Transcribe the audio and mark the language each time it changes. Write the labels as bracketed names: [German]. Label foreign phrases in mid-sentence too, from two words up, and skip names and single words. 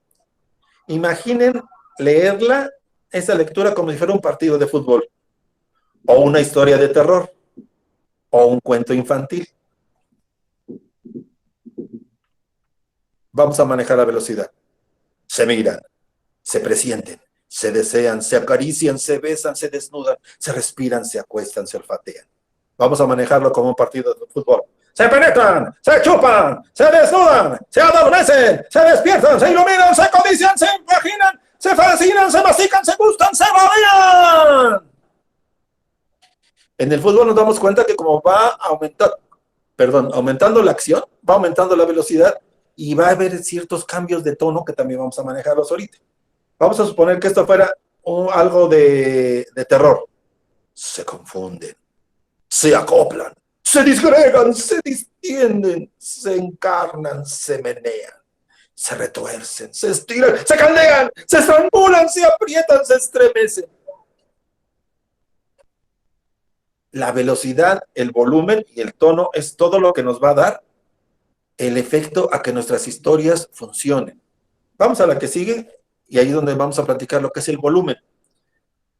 [Spanish] Imaginen leerla, esa lectura, como si fuera un partido de fútbol, o una historia de terror, o un cuento infantil. Vamos a manejar la velocidad. Se miran, se presienten, se desean, se acarician, se besan, se desnudan, se respiran, se acuestan, se olfatean. Vamos a manejarlo como un partido de fútbol. Se penetran, se chupan, se desnudan, se adormecen, se despiertan, se iluminan, se codician, se imaginan, se fascinan, se mastican, se gustan, se babean. En el fútbol nos damos cuenta que como va aumentando la acción, va aumentando la velocidad y va a haber ciertos cambios de tono que también vamos a manejarlos ahorita. Vamos a suponer que esto fuera algo de terror. Se confunden, se acoplan, se disgregan, se distienden, se encarnan, se menean, se retuercen, se estiran, se caldean, se estrangulan, se aprietan, se estremecen. La velocidad, el volumen y el tono es todo lo que nos va a dar el efecto a que nuestras historias funcionen. Vamos a la que sigue y ahí es donde vamos a platicar lo que es el volumen.